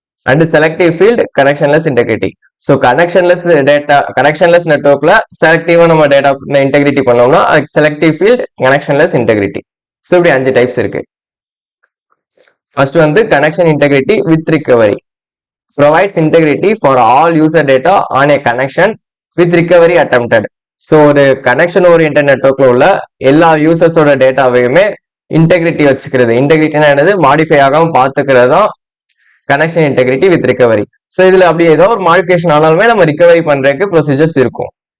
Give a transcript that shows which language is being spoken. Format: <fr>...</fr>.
<ta>And selective field connectionless integrity. So connectionless நெட்வொர்க்ல செலக்டிவா நம்ம data integrity பண்ணோம்னா அதுக்கு selective field connectionless integrity. So இப்படி 5 types இருக்கு. ஃபர்ஸ்ட் வந்து connection integrity with recovery.</ta> <en>provides integrity for all user data on a connection with recovery attempted.</en> <ta>So ஒரு connection orient நெட்வொர்க்ல உள்ள எல்லா யூசர்ஸோட டேட்டாவையுமே integrity வச்சுக்கிறது. இன்டெகிரிட்டினா என்னது, மாடிஃபை ஆகாம பாத்துக்கிறது தான் connection integrity with recovery. So இதுல அப்படி ஏதோ ஒரு மாடிஃபிகேஷன் ஆனாலுமே நம்ம ரிகவரி பண்றதுக்கு ப்ரொசீஜர்ஸ் இருக்கும்.</ta>